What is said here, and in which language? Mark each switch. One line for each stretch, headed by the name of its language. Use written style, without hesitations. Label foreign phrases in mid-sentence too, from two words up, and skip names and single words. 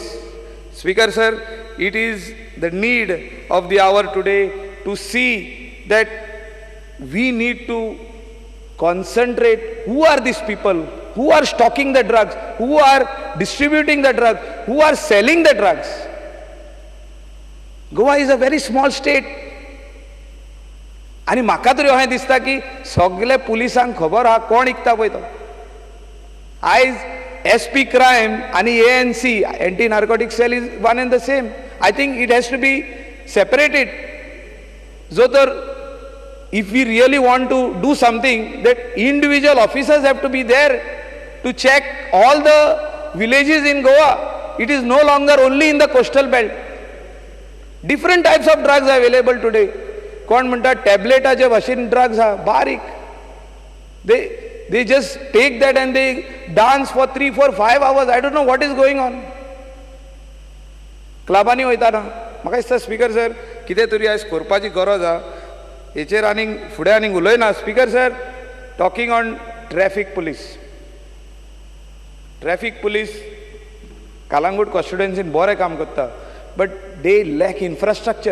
English: Speaker sir, It is the need of the hour today to see that we need to concentrate who are these people who are stocking the drugs, who are distributing the drugs, who are selling the drugs. Goa is a very small state.
Konkani: आणि म्हाका तरी अशें दिसता की सगळे पुलिसांक खबर आहा कोण विकता पळय तो.
English: आयज SP Crime आणि ANC Anti Narcotic Cell is one and the same. I think it has to be separated.
Konkani: जो तर
English: if we really want to do something, that individual officers have to be there to check all the villages in Goa. It is no longer only in the coastal belt. Different types of drugs are available today.
Konkani: कोण म्हणटा टॅबलेटाचे भाशेन drugs आहा बारीक.
English: They just take that and they dance for 3, 4, 5 hours. I don't know what is going on.
Konkani: क्लबांनी वयता ना. म्हाका दिसता
English: Speaker sir
Konkani: कितें तरी आयज करपाची गरज आहा. हेचेर आनीक फुडें आनीक उलयना.
English: Speaker sir, talking on traffic police. traffic police
Konkani: कालांगूट कॉन्स्टिट्युएन्सीन बरें काम करता,
English: but they lack infrastructure.